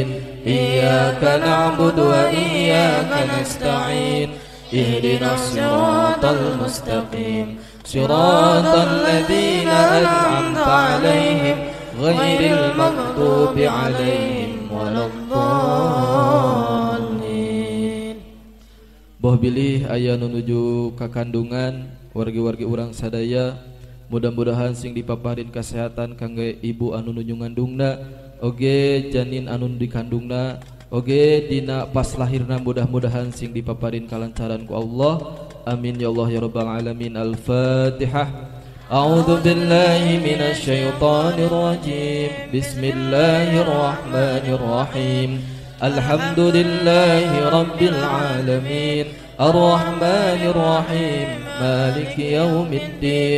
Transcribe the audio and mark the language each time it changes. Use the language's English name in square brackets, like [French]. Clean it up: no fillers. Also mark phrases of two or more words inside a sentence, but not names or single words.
[Arabic] إياك نعبد وإياك نستعين. اهدنا الصراط المستقيم صراط الذين أنعمت عليهم غير المغضوب عليهم ولا الضالين. [Sundanese] Boh bilih aya nu nuju ka kandungan wargi-wargi urang sadaya, mudah-mudahan sing dipaparin kesehatan kangge ibu anu nuju ngandungna oge janin anu dikandungna oge dina pas lahirna, mudah-mudahan sing dipaparin kalancaran ku Allah. [Arabic] آمين يا الله يا رب العالمين. الفاتحة. أعوذ بالله من الشيطان الرجيم. بسم الله الرحمن الرحيم. الحمد لله رب العالمين. الرحمن الرحيم. مالك يوم الدين.